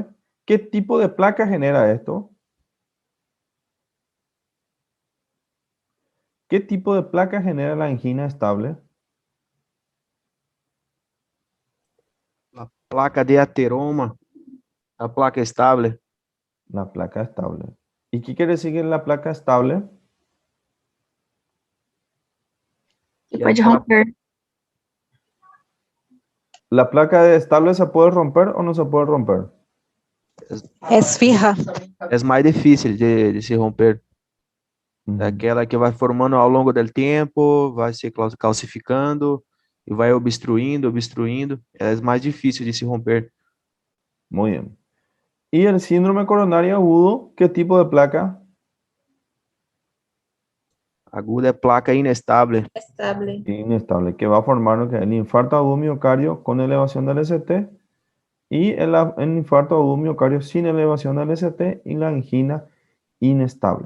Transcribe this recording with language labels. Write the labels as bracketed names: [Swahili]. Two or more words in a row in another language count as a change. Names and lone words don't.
[Spanish] ¿Qué tipo de placa genera esto? ¿Qué tipo de placa genera la angina estable? [Portuguese] A placa de ateroma. A placa estable. [Spanish] La placa estable. ¿Y qué quiere decir que la placa estable? [Portuguese] Que Que pode aquela- romper. [Spanish] ¿La placa estable se puede romper o no se puede romper? Es fija. [Portuguese] É mais difícil de se romper. Ujú. É aquela que vai formando ao longo do tempo, vai se calcificando e vai obstruindo. É mais difícil de se romper. [Spanish] Muy bien. ¿Y el síndrome coronario agudo? ¿Qué tipo de placa? [Portuguese] Aguda é placa inestable. [Spanish] Estable. Inestable, que va a formar lo que es el infarto agudo miocardio con elevación del ST y el infarto agudo miocardio sin elevación del ST y la angina inestable.